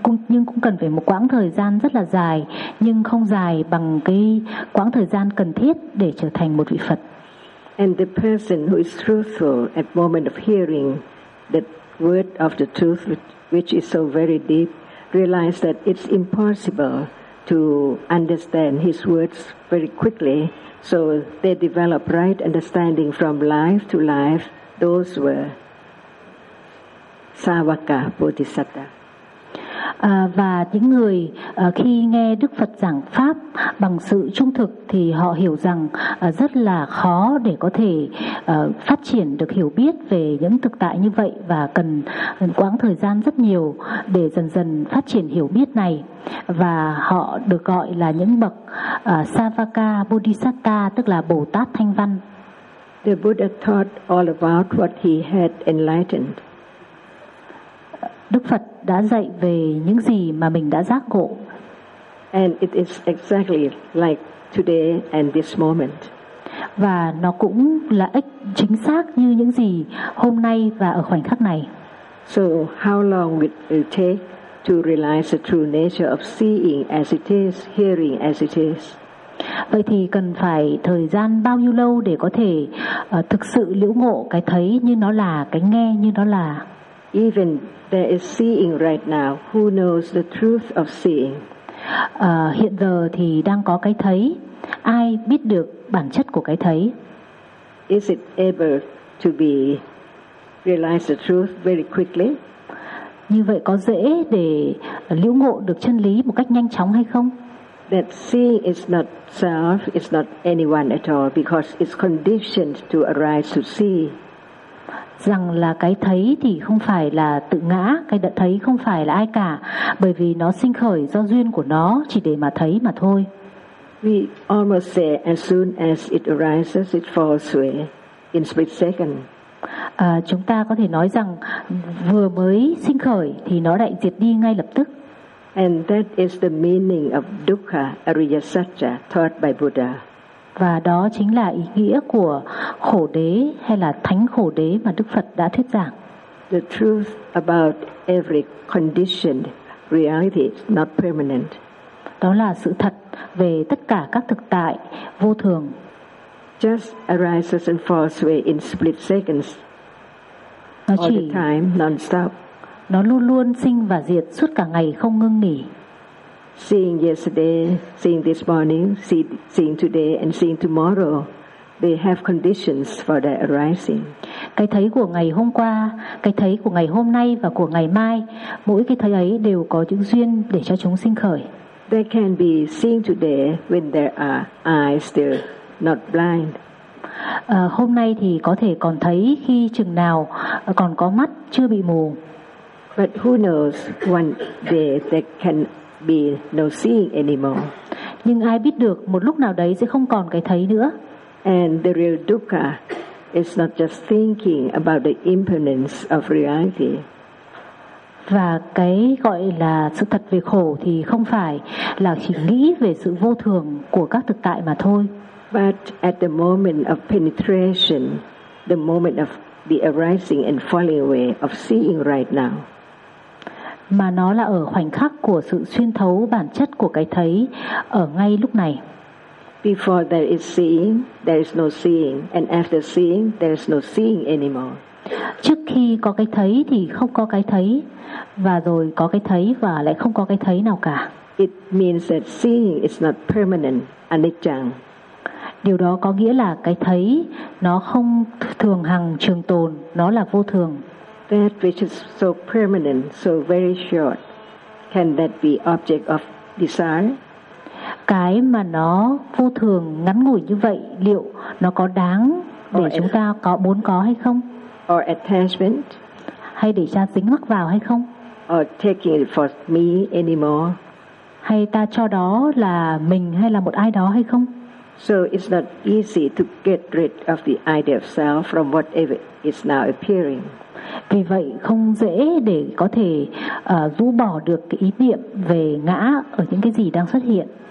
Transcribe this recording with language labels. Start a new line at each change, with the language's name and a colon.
Vietnamese: Nhưng cũng cần phải một quãng thời gian rất là dài nhưng không dài bằng cái quãng thời gian cần thiết để trở thành một vị Phật.
English: And the person who is truthful at moment of hearing the word of the truth which is so very deep realize that it's impossible to understand his words very quickly, so they develop right understanding from life to life. Those were Savaka Bodhisattva.
Vietnamese: Và những người khi nghe Đức Phật giảng pháp bằng sự trung thực thì họ hiểu rằng rất là khó để có thể phát triển được hiểu biết về những thực tại như vậy và cần quãng thời gian rất nhiều để dần dần phát triển hiểu biết này. Và họ được gọi là những bậc Savaka Bodhisattva, tức là Bồ Tát Thanh Văn.
English: The Buddha taught all about what he had enlightened.
Vietnamese: Đức Phật đã dạy về những gì mà mình đã giác ngộ.
English: And it is exactly like today and this moment.
Vietnamese: và nó cũng là ích chính xác như những gì hôm nay và ở khoảnh khắc này.
English: So how long it will take to realize the true nature of seeing as it is, hearing as it is?
Vietnamese: Vậy thì cần phải thời gian bao nhiêu lâu để có thể thực sự liễu ngộ cái thấy như nó là, cái nghe như nó là?
English: Even there is seeing right now, who knows the truth of seeing?
Vietnamese: Hiện giờ thì đang có cái thấy, ai biết được bản chất của cái thấy?
English: Is it able to be realize the truth very quickly?
Vietnamese: Như vậy có dễ để liễu ngộ được chân lý một cách nhanh chóng hay không?
English: That seeing is not self, it's not anyone at all, because it's conditioned to arise to see.
Vietnamese: Rằng là cái thấy thì không phải là tự ngã, cái đã thấy không phải là ai cả, bởi vì nó sinh khởi do duyên của nó, chỉ để mà thấy mà thôi.
English: We almost say as soon as it arises, it falls away in split second.
Vietnamese: Chúng ta có thể nói rằng vừa mới sinh khởi thì nó lại diệt đi ngay lập tức.
English: And that is the meaning of dukkha, ariyasaccha, taught by Buddha.
Vietnamese: Và đó chính là ý nghĩa của khổ đế hay là thánh khổ đế mà Đức Phật đã thuyết giảng.
English: The truth about every conditioned reality is not permanent.
Vietnamese: Đó là sự thật về tất cả các thực tại vô thường.
English: Just arises and falls away in split seconds.
Vietnamese: Nó chỉ,
English: all the time, non-stop.
Vietnamese: Nó luôn luôn sinh và diệt suốt cả ngày không ngưng nghỉ.
English: Seeing yesterday, seeing this morning, seeing today and seeing tomorrow, they have conditions for their arising.
Vietnamese: Cái thấy của ngày hôm qua, cái thấy của ngày hôm nay và của ngày mai, mỗi cái thấy ấy đều có những duyên để cho chúng sinh khởi.
English: They can be seeing today when there are eyes still not blind.
Vietnamese: Hôm nay thì có thể còn thấy khi chừng nào còn có mắt chưa bị mù.
English: But who knows, one day there can be no seeing anymore.
Vietnamese: Nhưng ai biết được một lúc nào đấy sẽ không còn cái thấy nữa.
English: And the real dukkha is not just thinking about the impermanence of reality.
Vietnamese: Và cái gọi là sự thật về khổ thì không phải là chỉ nghĩ về sự vô thường của các thực tại mà thôi.
English: But at the moment of penetration, the moment of the arising and falling away of seeing right now.
Vietnamese: Mà nó là ở khoảnh khắc của sự xuyên thấu bản chất của cái thấy ở ngay lúc này.
English: Before there is seeing, there is no seeing, and after seeing, there is no seeing anymore.
Vietnamese: Trước khi có cái thấy thì không có cái thấy, và rồi có cái thấy và lại không có cái thấy nào cả.
English: It means that seeing is not permanent, anicca.
Vietnamese: Điều đó có nghĩa là cái thấy nó không thường hằng trường tồn, nó là vô thường.
English: That which is so permanent, so very short, can that be object of desire?
Vietnamese: Cái mà nó vô thường ngắn ngủi như vậy, liệu nó có đáng để chúng ta có muốn có hay không?
English: Or attachment?
Vietnamese: Hay để ta dính mắc vào hay không?
English: Or taking it for me anymore?
Vietnamese: Hay ta cho đó là mình hay là một ai đó hay không?
English: So it's not easy to get rid of the idea of self from whatever is now appearing.
Vietnamese: Vì vậy không dễ để có thể rũ bỏ được cái ý niệm về ngã ở những cái gì đang xuất hiện.